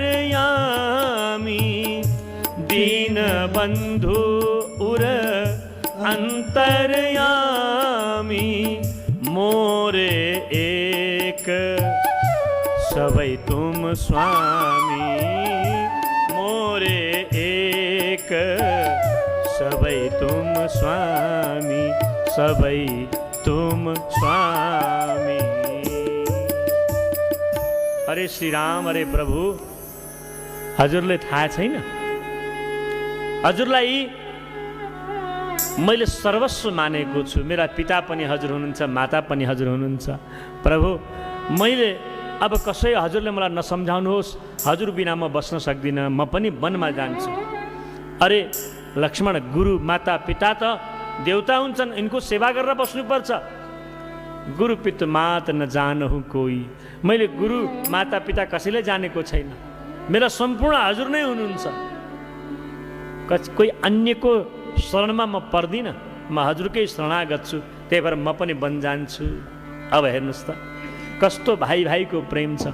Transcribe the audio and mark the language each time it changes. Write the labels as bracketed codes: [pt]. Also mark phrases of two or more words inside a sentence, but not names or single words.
[awa] अंतर्यामी, दीन बंधु उर अन्तर्यामी मोरे एक सबै तुम स्वामी मोरे एक सबै तुम स्वामी सबै तुम स्वामी। [ne] अरे श्री राम, अरे प्रभु, हजुरले थाहा छैन? हजुरलाई मैले सर्वस्व मानेको छु। मेरा पिता पनि हजुर हुनुहुन्छ, माता पनि हजुर हुनुहुन्छ। प्रभु, मैले अब कसै हजुरले मलाई नसम्झाउनुहोस्, हजुर बिना म बस्न सक्दिनँ, म पनि वनमा जान्छु। अरे लक्ष्मण, गुरु माता पिता त देवता हुन्छन्, यिनको सेवा गरेर बस्नुपर्छ। [awa] गुरु पित मात न जानहु कोही, [ne] मैले गुरु माता पिता कसैले जानेको छैन। मेरा सम्पूर्ण हजुर नै हुनुहुन्छ। कोही अन्यको शरणमा म पर्दिनँ, म हजुरकै शरणागत छु। त्यही भएर म पनि वन जान्छु। अब हेर्नुहोस् त कस्तो भाइ भाइको प्रेम छ।